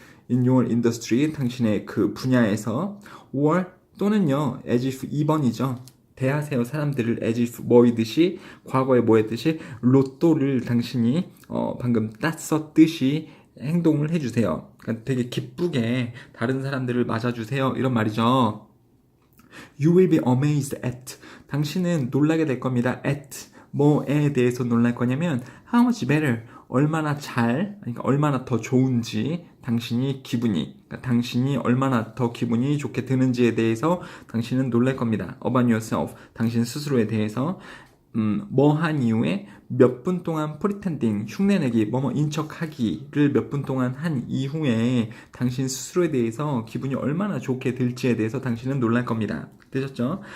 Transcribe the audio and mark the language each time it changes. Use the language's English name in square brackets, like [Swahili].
[English] in your industry, [Korean] 당신의 그 분야에서. or 또는요, as if 2번이죠. 대하세요 사람들을 as if 뭐이듯이, 과거에 뭐했듯이, 로또를 당신이 방금 땄었듯이 행동을 해주세요. 그러니까 되게 기쁘게 다른 사람들을 맞아주세요, 이런 말이죠. [English] You will be amazed at, [Korean] 당신은 놀라게 될 겁니다. at 뭐에 대해서 놀랄 거냐면 [English] how much better, [Korean] 얼마나 잘, 그러니까 얼마나 더 좋은지, 당신이 기분이, 그러니까 당신이 얼마나 더 기분이 좋게 드는지에 대해서 당신은 놀랄 겁니다. [English] about yourself, [Korean] 당신 스스로에 대해서. 뭐 한 이후에 몇 분 동안 pretending, 흉내내기, 뭐뭐 인척하기를 몇 분 동안 한 이후에 당신 스스로에 대해서 기분이 얼마나 좋게 들지에 대해서 당신은 놀랄 겁니다. 되셨죠?